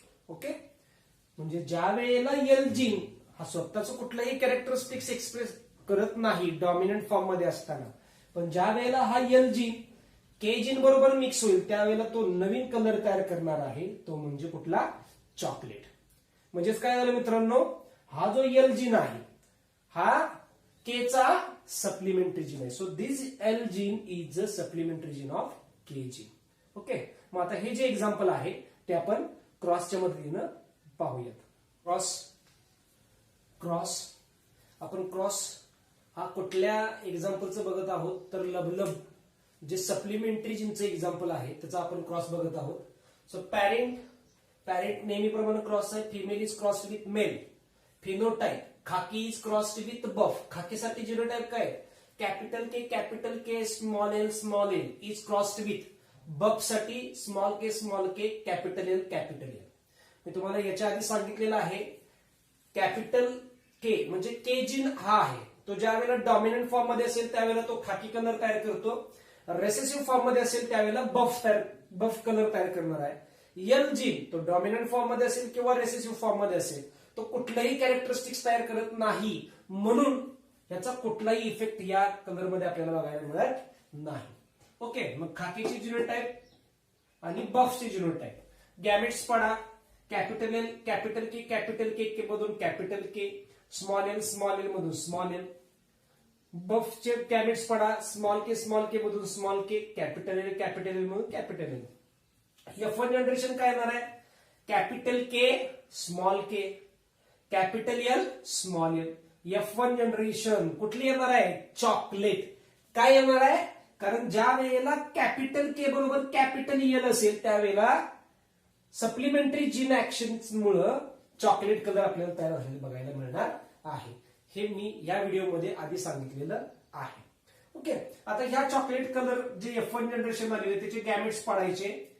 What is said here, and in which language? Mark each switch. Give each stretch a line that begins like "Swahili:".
Marathi: Okay, म्हणजे ज्या वेळेला एल जीन हा स्वतःच कुठलाही कॅरेक्टरिस्टिक्स एक्सप्रेस करत नाही डॉमिनंट फॉर्म मध्ये असताना, पण ज्या वेळेला हा एल जीन के जीन बरोबर मिक्स होईल त्यावेळेला तो नवीन कलर तयार करणार आहे, तो म्हणजे कुठला? चॉकलेट. म्हणजेच काय झालं मित्रांनो, हा जो एल जीन आहे हा के चा सप्लिमेंटरी जीन आहे.
English: So this L gene is a supplementary gene of K gene.
Marathi: Okay, मग आता हे जे एक्झाम्पल आहे ते आपण क्रॉसच्या मदतीनं पाहूयात. क्रॉस आपण क्रॉस हा कुठल्या एक्झाम्पलचं बघत आहोत तर लबलब जे सप्लिमेंटरी जीनचं एक्झाम्पल आहे त्याचा आपण क्रॉस बघत आहोत. सो पॅरेंट नेहमीप्रमाणे क्रॉस आहे.
English: Female is crossed with male. Phenotype khaki is crossed with buff.
Marathi: खाकीसाठी genotype काय?
English: Capital K small L is crossed with. Buff साठी small K capital L.
Marathi: मी तुम्हाला याच्या आधी सांगितलेलं आहे कॅपिटल के म्हणजे के जीन हा आहे तो ज्या वेळेला डॉमिनंट फॉर्म मध्ये असेल त्यावेळेला तो खाकी कलर तयार करतो. रेसेसिव्ह फॉर्म मध्ये असेल त्यावेळेला बफ कलर तयार करणार आहे. एल जीन तो डॉमिनंट फॉर्म मध्ये असेल किंवा रेसेसिव्ह फॉर्म मध्ये असेल तो कुठलाही कॅरेक्टरिस्टिक्स तयार करत नाही, म्हणून याचा कुठलाही इफेक्ट या कलर मध्ये आपल्याला बघायला मिळत नाही. ओके, मग खाकीची जिनोटाइप आणि बफची जिनोटाइप. गॅमेट्स पडा कॅपिटल एल कॅपिटल के मधून कॅपिटल के, स्मॉल एल मधून स्मॉल एल. बफचे गॅमेट्स पडा स्मॉल के मधून स्मॉल के, कॅपिटल एल मधून कॅपिटल एल. F1 जनरेशन काय येणार आहे?
English: Capital K small K capital L small L.
Marathi: F1 generation कुठली येणार आहे? चॉकलेट. काय येणार आहे? कारण ज्या वेळेला कॅपिटल के बरोबर कॅपिटल एल असेल त्यावेळेला सप्लिमेंटरी जीन ऍक्शन मुळे चॉकलेट कलर आपल्याला तयार झालेले बघायला मिळणार आहे. हे मी या व्हिडिओमध्ये आधी सांगितलेलं आहे. ओके, आता ह्या चॉकलेट कलर जे F1 जनरेशन आलेले त्याचे गॅमेट्स पाडायचे.